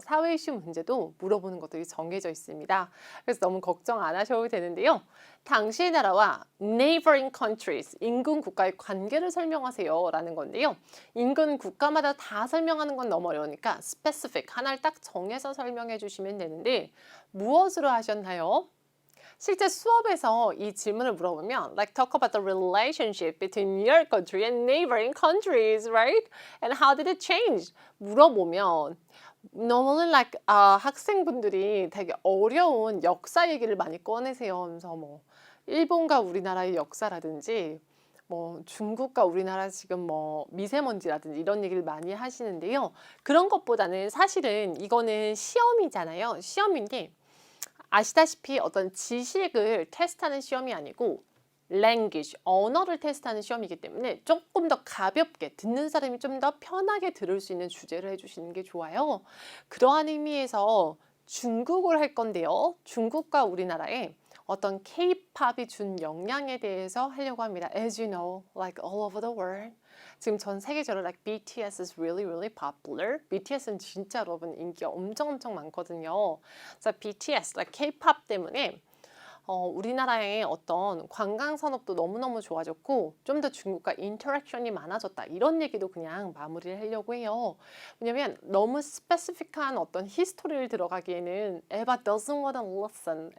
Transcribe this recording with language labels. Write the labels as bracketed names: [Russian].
[Korean] 사회시 문제도 물어보는 것들이 정해져 있습니다. 그래서 너무 걱정 안 하셔도 되는데요. 당시의 나라와 [English] neighboring countries, [Korean] 인근 국가의 관계를 설명하세요 라는 건데요. 인근 국가마다 다 설명하는 건 너무 어려우니까 specific, 하나를 딱 정해서 설명해 주시면 되는데 무엇으로 하셨나요? 실제 수업에서 이 질문을 물어보면 [English] like talk about the relationship between your country and neighboring countries, right? And how did it change? [Korean] 물어보면 [English] normally like [Korean] 학생분들이 되게 어려운 역사 얘기를 많이 꺼내세요. 그래서 뭐 일본과 우리나라의 역사라든지 뭐 중국과 우리나라 지금 뭐 미세먼지라든지 이런 얘기를 많이 하시는데요. 그런 것보다는 사실은 이거는 시험이잖아요. 시험인데 아시다시피 어떤 지식을 테스트하는 시험이 아니고 language, 언어를 테스트하는 시험이기 때문에 조금 더 가볍게 듣는 사람이 좀 더 편하게 들을 수 있는 주제를 해주시는 게 좋아요. 그러한 의미에서 중국을 할 건데요. 중국과 우리나라의 어떤 K-팝이 준 영향에 대해서 하려고 합니다. [English] As you know, like all over the world. [Korean] 지금 전 세계적으로 [English] like BTS is really, really popular. [Korean] BTS는 진짜 여러분 인기가 엄청 많거든요. 그래서 BTS, like K-팝 때문에 우리나라의 어떤 관광 산업도 너무너무 좋아졌고 좀 더 중국과 인터랙션이 많아졌다. 이런 얘기도 그냥 마무리를 하려고 해요. 왜냐면 너무 스페시픽한 어떤 히스토리를 들어가기에는 에바 [English] doesn't want to listen.